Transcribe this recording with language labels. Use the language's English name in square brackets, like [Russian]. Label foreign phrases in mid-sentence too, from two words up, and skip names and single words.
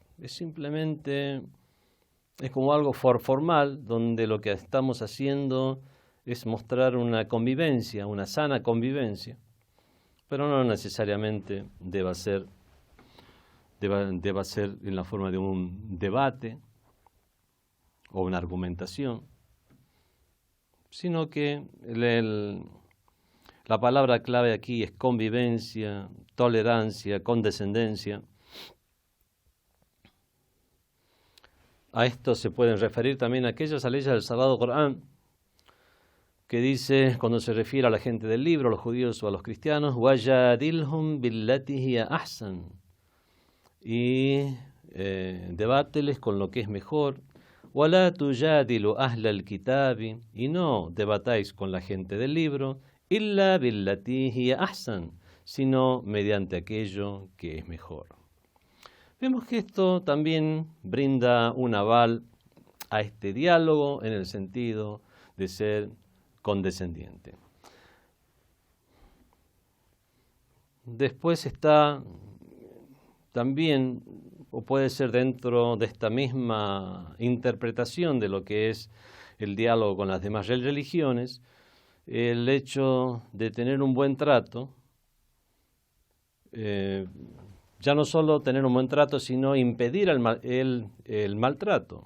[Spanish] Es como algo formal, donde lo que estamos haciendo es mostrar una convivencia, una sana convivencia, pero no necesariamente deba ser en la forma de un debate o una argumentación, sino que la palabra clave aquí es convivencia, tolerancia, condescendencia. A esto se pueden referir también aquellas leyes del Sagrado Corán que dice, cuando se refiere a la gente del libro, a los judíos o a los cristianos, [Arabic] وَجَادِلْهُمْ بِالَّتِي هِيَ أَحْسَنُ, [Spanish] y debáteles con lo que es mejor. [Arabic] وَلَا تُجَادِلُوا أَهْلَ الْكِتَابِ, [Spanish] y no debatáis con la gente del libro, [Arabic] إلا بالتي هي أحسن, [Spanish] sino mediante aquello que es mejor. Vemos que esto también brinda un aval a este diálogo en el sentido de ser condescendiente. Después está también, o puede ser dentro de esta misma interpretación de lo que es el diálogo con las demás religiones, el hecho de tener un buen trato, ya no solo tener un buen trato, sino impedir el maltrato.